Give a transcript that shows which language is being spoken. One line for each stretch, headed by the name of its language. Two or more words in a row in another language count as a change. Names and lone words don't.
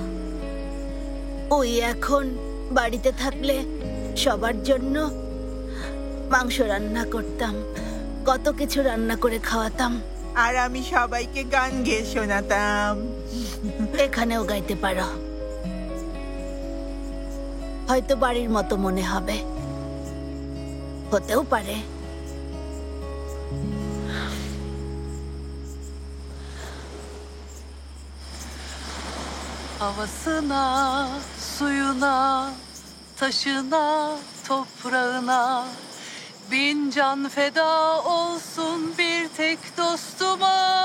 Bangla: ওই এখন বাড়িতে থাকলে সবার জন্য মাংস রান্না করতাম, কত কিছু রান্না করে খাওয়াতাম। আর আমি সবাইকে গান গেয়ে শোনাতাম। এখানেও গাইতে পারো, হয়তো বাড়ির মতো মনে হবে, হতেও পারে।
Turkish: Havasına, suyuna, taşına, toprağına bin can feda olsun bir tek dostuma.